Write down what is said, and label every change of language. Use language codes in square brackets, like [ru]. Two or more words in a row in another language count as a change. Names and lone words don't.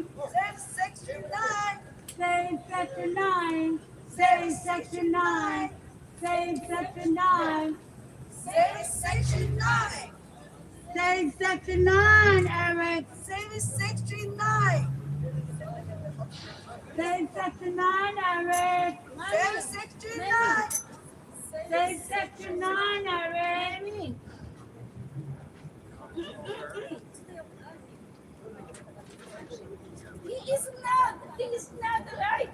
[en] Save Section 9. Save Section 9. Save Section 9. Save Section 9. Save Section 9. Save Section 9, Eric. Save Section 9. Save Section 9, Eric. Save Section 9. Say section 9, Irene. He is not right.